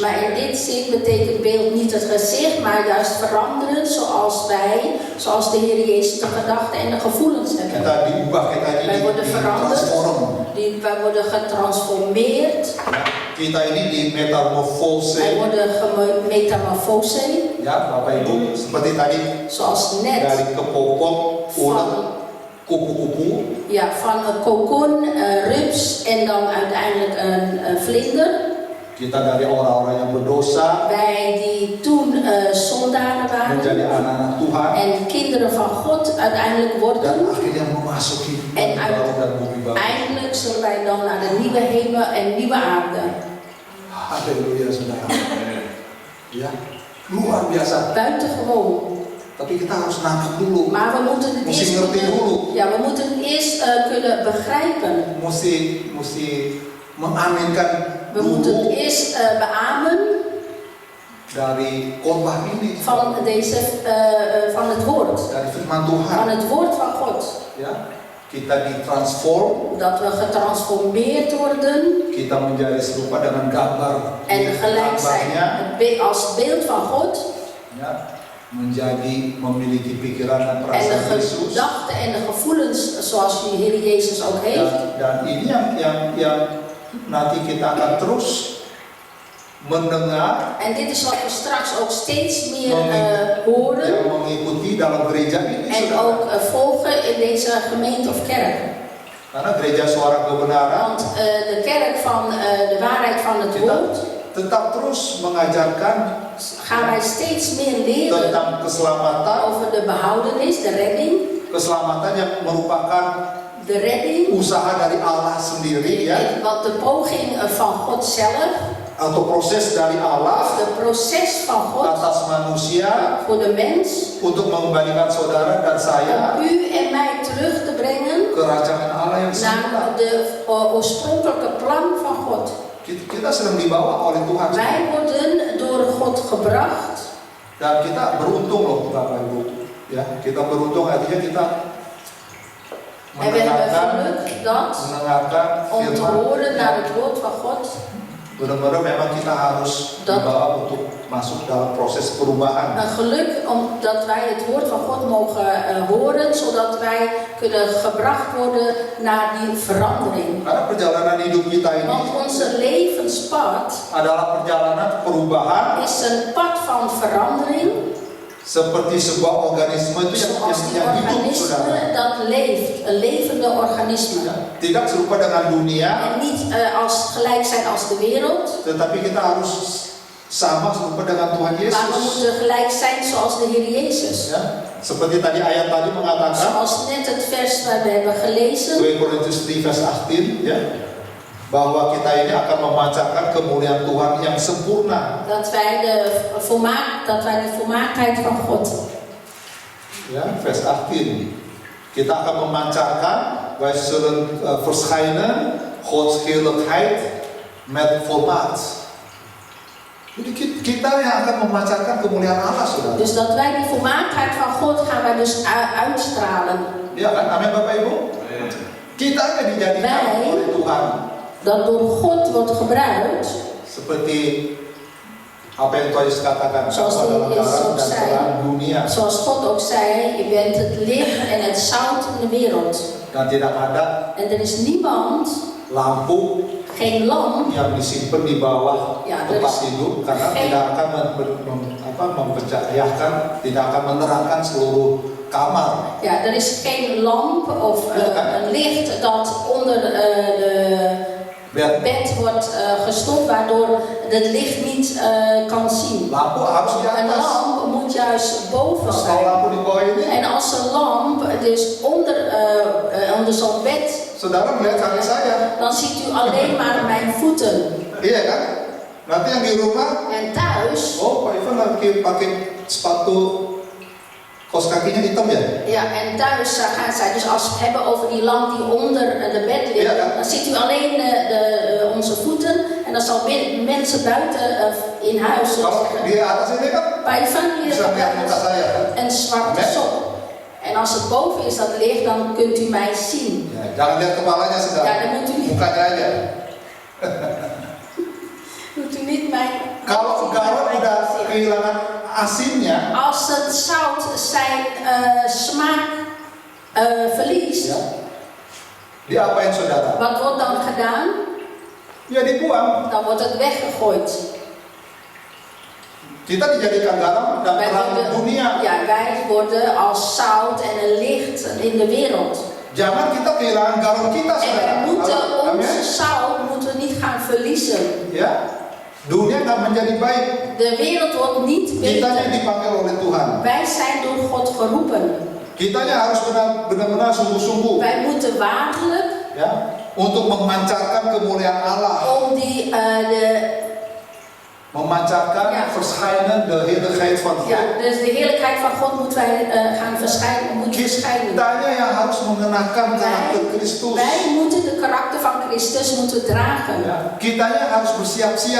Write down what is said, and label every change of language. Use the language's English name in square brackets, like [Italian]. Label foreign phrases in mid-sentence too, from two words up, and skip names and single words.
[Dutch] Maar in dit zin betekent beeld niet het gezicht, maar juist veranderen zoals zoals de Heer Jezus de gedachten en de gevoelens hebben. [Indonesian] Kita diubah, kita ini [Dutch] Wij worden veranderd, [Indonesian] ditransform. [Dutch] wij worden getransformeerd, [Indonesian] Kita ini di metamorfose. [Dutch] wij worden gemetamorfose, [Indonesian] Ya, Bapak Ibu, seperti tadi [Dutch] zoals net [Indonesian] dari kepopok, ulat, [Dutch] van, [Indonesian] kupu-kupu. [Dutch] ja, van een kokon, rups en dan uiteindelijk een vlinder. [Indonesian] Kita dari orang-orang yang berdosa [Dutch] Wij die toen zondaren [Indonesian] menjadi [Dutch] waren [Indonesian] anak-anak Tuhan [Dutch] en kinderen van God uiteindelijk [Indonesian] dan [Dutch] worden. [Indonesian] akhirnya memasuki [Dutch] En [Indonesian] bumi baru dan bumi baru. [Dutch] Eindelijk zullen wij dan naar de nieuwe hemel en nieuwe aarde. [Indonesian] Haleluya, saudara. Ya, luar biasa. [Dutch] Buitengewoon. [Indonesian] Tapi kita harus nangkep dulu. [Dutch] Maar we moeten het [Indonesian] Mesti [Dutch] eerst [Indonesian] ngerti dulu. [Dutch] ja, we moeten het eerst kunnen begrijpen. [Indonesian] Mesti mengaminkan [Dutch] We moeten het [Indonesian] dulu [Dutch] eerst beamen [Indonesian] dari khotbah ini, [Dutch] van van het woord. [Indonesian] dari firman [Dutch] Van [Indonesian] Tuhan. [Dutch] het woord van God. [Indonesian] Ya, kita ditransform, [Dutch] Dat we getransformeerd worden [Indonesian] kita menjadi serupa dengan gambar [Dutch] en gelijk zijn [Indonesian] gambarnya. [Dutch] als beeld van God. [Indonesian] Ya, menjadi memiliki pikiran dan [Dutch] En [Indonesian] perasaan [Dutch] de [Indonesian] Yesus. [Dutch] gedachten en de gevoelens zoals de Heer Jezus ook heeft. [Indonesian] Dan ini yang nanti kita akan terus mendengar, [Dutch] En dit is wat we straks ook steeds meer horen. [Indonesian] yang mengikuti dalam gereja ini, [Dutch] En [Indonesian] saudara. [Dutch] ook volgen in deze gemeente of kerk. [Indonesian] Karena gereja suara kebenaran [Dutch] Want de kerk van de waarheid van het woord [Indonesian] tetap terus mengajarkan [Dutch] gaan wij steeds meer leren [Indonesian] tentang keselamatan, [Dutch] over de behoudenis, de redding. [Indonesian] keselamatan yang merupakan [Dutch] De redding, [Indonesian] usaha dari Allah sendiri, ya, [Dutch] wat de poging van God zelf, [Indonesian] atau proses dari Allah [Dutch] of de proces van God [Indonesian] atas manusia [Dutch] voor de mens, [Indonesian] untuk mengembalikan saudara dan saya [Dutch] om u en mij terug te brengen [Indonesian] kerajaan Allah yang semula. [Dutch] naar de oorspronkelijke plan van God. [Indonesian] Kita sedang dibawa oleh Tuhan. [Dutch] Wij worden door God gebracht. [Indonesian] Dan kita beruntung loh, Bapak Ibu. Ya, kita beruntung artinya kita [Dutch] En we hebben geluk dat [Indonesian] mendengarkan [Dutch] om te [Indonesian] firman. [Dutch] horen naar het woord van God. [Indonesian] Benar-benar memang kita harus dibawa untuk masuk dalam proses perubahan. [Dutch] Een geluk omdat wij het woord van God mogen horen, zodat wij kunnen gebracht worden naar die verandering. [Indonesian] Karena perjalanan hidup kita ini [Dutch] Want onze levenspad [Indonesian] adalah perjalanan perubahan [Dutch] is een pad van verandering, [Indonesian] seperti sebuah organisme itu [Dutch] zoals die [Indonesian] yang hidup, [Dutch] organisme [Indonesian] saudara. [Dutch] dat leeft, een levende organisme. [Indonesian] Tidak serupa dengan dunia, [Dutch] En niet gelijk zijn als de wereld, [Indonesian] tetapi kita harus sama serupa dengan Tuhan [Dutch] maar we [Indonesian] Yesus. [Dutch] moeten gelijk zijn zoals de Heer Jezus. [Indonesian] Ya, seperti tadi ayat tadi mengatakan [Dutch] Zoals net het vers waar we hebben gelezen, [Indonesian] 2 Korintus 3 vers 18, ya, bahwa kita ini akan memancarkan kemuliaan Tuhan yang sempurna. [Dutch] dat wij de volmaaktheid van God. [Indonesian] Ya, vers 18. Kita akan memancarkan, [Dutch] wij zullen verschijnen, Gods heerlijkheid met volmaakt. [Indonesian] Jadi kita yang akan memancarkan kemuliaan Allah, saudara. [Dutch] Dus dat wij die volmaaktheid van God gaan wij dus uitstralen. [Indonesian] Ya kan, amin Bapak Ibu. Kita yang dijadikan [Dutch] Wij- [Indonesian] oleh Tuhan [Dutch] Dat door God wordt gebruikt, [Indonesian] seperti Apa yang Tuhan Yesus katakan, [Dutch] Zoals [Indonesian] kamu adalah [Dutch] de Heer [Indonesian] garam [Dutch] ook [Indonesian] dan [Dutch] zei. [Indonesian] terang dunia. [Dutch] Zoals God ook zei, je bent het licht en het zout in de wereld. [Indonesian] Dan tidak ada [Dutch] En er is niemand, [Indonesian] lampu [Dutch] geen lamp, [Indonesian] yang disimpan di bawah Ya, tempat dari- tidur karena Oke. tidak akan mempercayakan, tidak akan menerangkan seluruh kamar. [Dutch] ja, er is geen lamp of Ja, kan? een licht dat onder de Bed. bed wordt gestopt, waardoor het licht niet kan zien. [Indonesian] Lampu harus di [Dutch] Een [Indonesian] atas. [Dutch] lamp moet juist boven [Indonesian] Kalau [Dutch] zijn. [Indonesian] lampu di bawah ini, [Dutch] En als een lamp dus onder zo'n bed, [Indonesian] saudara melihat kaki saya. [Dutch] dan ziet u alleen maar mijn voeten. [Indonesian] Iya kan? Nanti yang di rumah, [Dutch] En thuis, [Indonesian] oh Pak Ivan pakai sepatu kaos kakinya hitam ya? [Dutch] ja, en thuis gaan zij, dus als we het hebben over die lamp die onder de bed ligt, Ja. dan ziet u alleen onze voeten en dan zal mensen buiten in huis [Indonesian] Kalau [Dutch] zeggen, [Indonesian] di atas ini kan [Dutch] bij van hier [Indonesian] bisa lihat muka saya kan? [Dutch] een zwarte Amen. sok. En als het boven is dat licht, dan kunt u mij zien. [Indonesian] Ya, jangan lihat kepalanya saudara. [Dutch] Ja, dan moet u niet, [Indonesian] Mukanya aja. [Dutch] moet u niet mijn [Indonesian] Kalau garam udah kehilangan asinnya, [Dutch] Als het zout zijn smaak verliest, [Indonesian] ya, diapain saudara? [Dutch] wat wordt dan gedaan? [Indonesian] Ya dibuang. [Dutch] Dan wordt het weggegooid. [Indonesian] Kita dijadikan garam dan [Dutch] Wij [Indonesian] terang [Dutch] worden, [Indonesian] dunia. [Dutch] ja, wij worden als zout en een licht in de wereld. [Indonesian] Jangan kita kehilangan garam kita [Dutch] En [Indonesian] saudara. [Dutch] wij moeten [Indonesian] Amin. [Dutch] onze zout moeten we niet gaan verliezen. [Indonesian] Ya, dunia nggak menjadi baik. [Dutch] De wereld wordt niet [Indonesian] Kitanya [Dutch] beter. [Indonesian] dipanggil oleh Tuhan. [Dutch] Wij zijn door God geroepen. [Indonesian] Kitanya harus benar-benar sungguh-sungguh, [Dutch] Wij moeten waarlijk [Indonesian] ya, untuk memancarkan kemuliaan Allah, [Dutch] om die [Indonesian] memancarkan [Dutch] Ja. verschijnen de heiligheid van God. ja, dus de heerlijkheid van God moeten wij gaan verschijnen. [Indonesian] Kitanya yang harus mengenakan karakter Kristus. [Dutch] Wij moeten de karakter van Christus moeten dragen. [Indonesian] Ya, kitanya harus bersiap-siap.